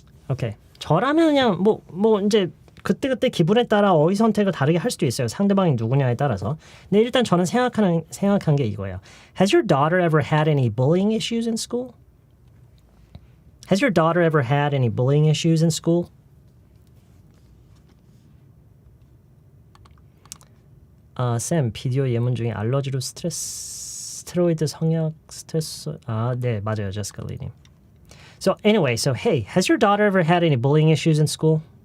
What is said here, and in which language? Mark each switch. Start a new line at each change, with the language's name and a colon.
Korean: 오케이. 저라면 그냥 뭐 이제 그때 기분에 따라 어휘 선택을 다르게 할 수도 있어요. 상대방이 누구냐에 따라서. 근데 일단 저는 생각한 게 이거예요.
English: Has your daughter ever had any bullying issues in school? Has your daughter ever had any bullying issues in school?
Korean: 쌤, 비디오 예문 중에 알러지로 스테로이드 성약 스트레스 네, 맞아요. 제시카 리님.
English: So anyway, hey, has your daughter ever had any bullying issues in school?